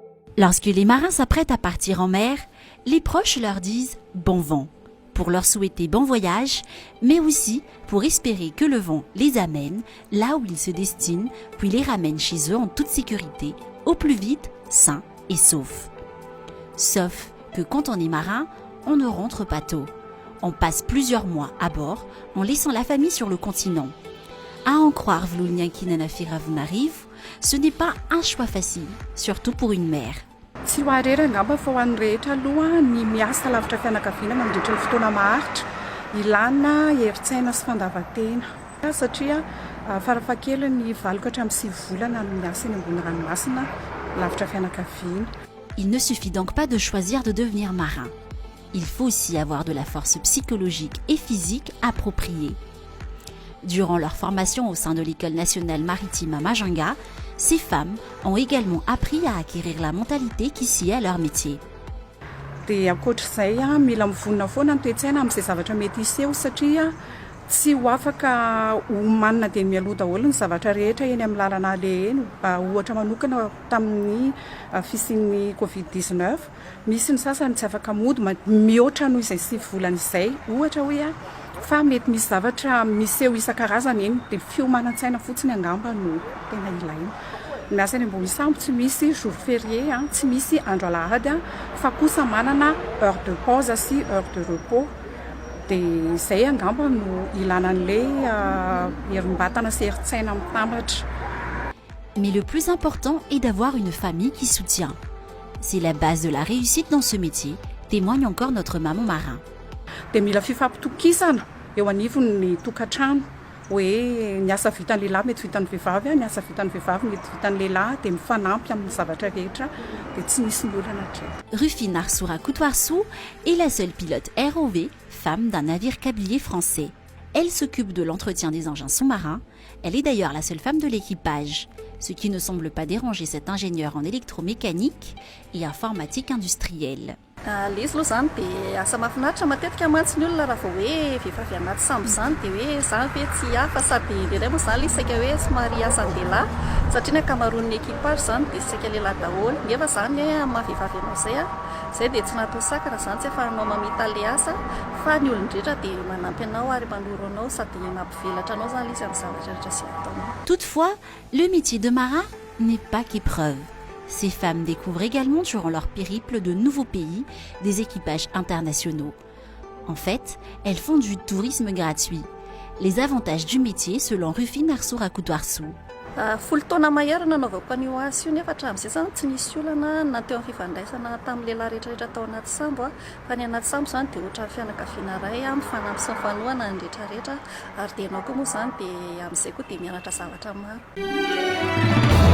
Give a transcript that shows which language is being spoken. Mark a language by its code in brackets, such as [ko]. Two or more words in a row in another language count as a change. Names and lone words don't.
[fr] Lorsque les marins s'apprêtent à partir en mer, les proches leur disent « bon vent » pour leur souhaiter bon voyage, mais aussi pour espérer que le vent les amène là où ils se destinent, puis les ramène chez eux en toute sécurité, au plus vite, sains et saufs. Sauf que quand on est marin, on ne rentre pas tôt. On passe plusieurs mois à bord en laissant la famille sur le continent. À en croire Vlulniankina Firavunarivo, ce n'est pas un choix facile, surtout pour une mère. [mg] Tsy ho arera angamba fa ho an'ny rehetra aloha ny miasa lavitra fianakaviana mandritra ny fotoana maharitra ilana heritsaina sy fandavan-tena satria farafahakeliny ny valoko hatramin'ny 6 volana no miasa eny ambony ranomasina lavitra fianakaviana. [fr] Il ne suffit donc pas de choisir de devenir marin. Il faut aussi avoir de la force psychologique et physique appropriée. Durant leur formation au sein de l'École nationale maritime à Majanga, ces femmes ont également appris à acquérir la mentalité qui sied à leur métier. [mg] Dia ankoatr'izay mila mivonona foana ny toe-tsaina amin'izay zavatra mety hiseho satria tsy ho afaka ho manina dia mialoha daholo ny zavatra rehetra eny amin'ny lalana aleha eny. Ohatra manokana tamin'ny fisian'ny Covid-19 misy ny sasany tsy afaka mody mihoatra noho izay 6 volana izay. Ohatra hoe fa mety misy zavatra miseho isan-karazany eny dia fiomanan-tsaina fotsiny angamba no tena ilaina. Miasa eny ambony sambo tsy misy [fr] jour férié, [mg] tsy misy andro alahady fa kosa manana [fr] heure de pause [mg] sy [fr] heure de repos. [mg] Dia izay angamba no ilanan'ilay herim-batana sy herin-tsaina mitambatra. [fr] Mais le plus important est d'avoir une famille qui soutient. C'est la base de la réussite dans ce métier, témoigne encore notre maman marin. [mg] Dia mila fifampitokisana eo anivony ny tokantrano hoe ny asa vitan'ny lehilahy mety vitan'ny vehivavy, ny asa vitan'ny vehivavy mety vitan'ny lehilahy dia mifanampy amin'ny zavatra rehetra dia tsy misy ny olana hatrany. [fr] Rufine Arsoura Koutouarsou est la seule pilote ROV, femme d'un navire câblier français. Elle s'occupe de l'entretien des engins sous-marins. Elle est d'ailleurs la seule femme de l'équipage, ce qui ne semble pas déranger cet ingénieur en électromécanique et informatique industrielle. [mg] Ilay izy aloha zany dia asa mahafinaritra matetika mantsy ny olona raha vao hoe vehivavy anaty sambo zany dia hoe zany hoe tsy hafa sady lehilahy moa zany ilay saika hoe somary asan-dehilahy satria ny ankamaroan'ny ekipage zany dia saika lehilahy daholo nefa zany maha-vehivavy ianao zay dia tsy natao sakana zany tsy afahanao mamita ilay asa fa ny olon-drehetra dia manampy anao ary manoro anao sady mampivelatra anao zany izy amin'ny zavatra rehetra sy ataonao. [fr] Toutefois, le métier de marin n'est pas qu'épreuve. Ces femmes découvrent également durant leur périple de nouveaux pays, des équipages internationaux. En fait, elles font du tourisme gratuit. Les avantages du métier selon Rufine Arsoura Koutouarsou. [mg] Folo taona maherana nanaovako an'io asa io nefa hatramin'izay zany tsy nisy olana na teo amin'ny fifandraisana tamin'ny lehilahy rehetrarehetra tao anaty sambo fa ny anaty sambo zany dia ohatra fianakaviana iray mifanampy sy mifanohana ny rehetrarehetra ary dia ianao koa moa zany dia amin'izay koa dia mianatra zavatra maro.